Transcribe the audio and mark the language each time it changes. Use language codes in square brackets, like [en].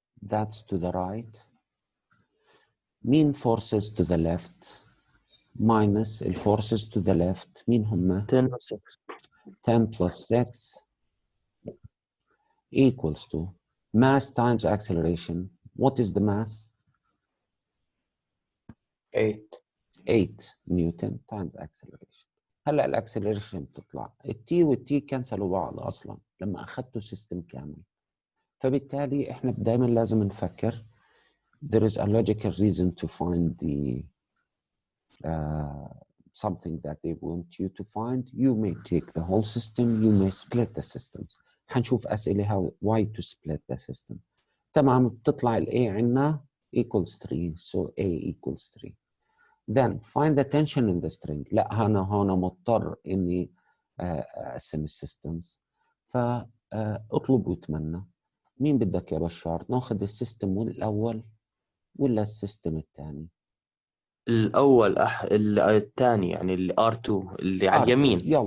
[en] that's to the right. mean forces to the left minus الforces to the left [ar] مين هم؟ 10 و 6 [en] 10 plus 6 equals to mass times acceleration. What is the mass? 8 8 newton times acceleration. [ar] هلا الاكسلريشن بتطلع التي والتي كنسلوا بعض اصلا لما اخذتوا سيستم كامل. فبالتالي احنا دائما لازم نفكر [en] there is a logical reason to find the something that they want you to find. You may take the whole system, you may split the systems. [ar] حنشوف أسئلة [en] how why to split the system. [ar] تمام بتطلع ال A عنا [en] equals 3 so A equals 3. Then find the tension in the string. [ar] لا أنا هنا مضطر إني أقسم السيستمز فأطلب وأتمنى. مين بدك يا بشار؟ ناخذ السيستم الأول ولا السيستم الثاني؟ الأول الثاني يعني ال R2 اللي على اليمين.